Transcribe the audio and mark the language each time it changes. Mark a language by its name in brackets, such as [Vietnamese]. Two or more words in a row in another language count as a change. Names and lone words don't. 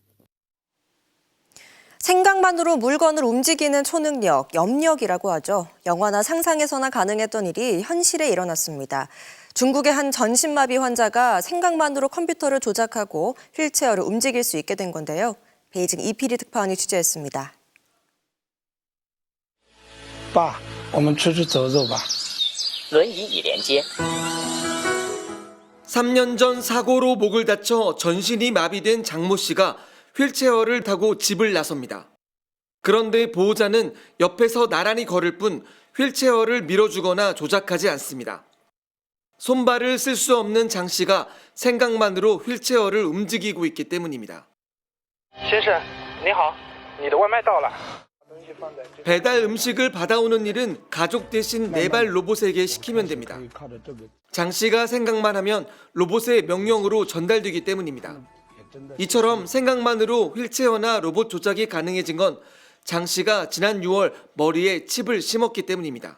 [Korean] 생각만으로 물건을 움직이는 초능력, 염력이라고 하죠. 영화나 상상에서나 가능했던 일이 현실에 일어났습니다. 중국의 한 전신마비 환자가 생각만으로 컴퓨터를 조작하고 휠체어를 움직일 수 있게 된 건데요. 베이징 이필이 특파원이 취재했습니다. [Chinese] 爸，我们出去走走吧。轮椅已连接。 [Korean] 3년 전 사고로 목을 다쳐 전신이 마비된 장모 씨가 휠체어를 타고 집을 나섭니다. 그런데 보호자는 옆에서 나란히 걸을 뿐 휠체어를 밀어주거나 조작하지 않습니다. 손발을 쓸 수 없는 장 씨가 생각만으로 휠체어를 움직이고 있기 때문입니다. [Chinese] 先生，你好，你的外卖到了。 [Korean] 배달 음식을 받아오는 일은 가족 대신 네발 로봇에게 시키면 됩니다. 장 씨가 생각만 하면 로봇의 명령으로 전달되기 때문입니다. 이처럼 생각만으로 휠체어나 로봇 조작이 가능해진 건 장 씨가 지난 6월 머리에 칩을 심었기 때문입니다.